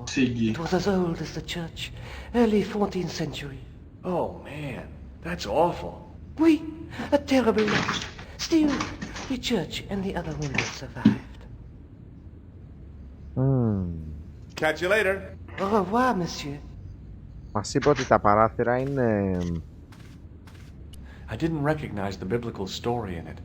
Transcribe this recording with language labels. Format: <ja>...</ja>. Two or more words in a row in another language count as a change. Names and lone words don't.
<en>It was as old as the church, early 14th century. Oh man, that's awful. Oui, a terrible loss. Still, the church and the other windows survived. Catch you later.</en> <fr>Au revoir, monsieur.</fr> <el>Μας είπε ότι τα παράθυρα είναι...</el> <en>I didn't recognize the biblical story in it.</en>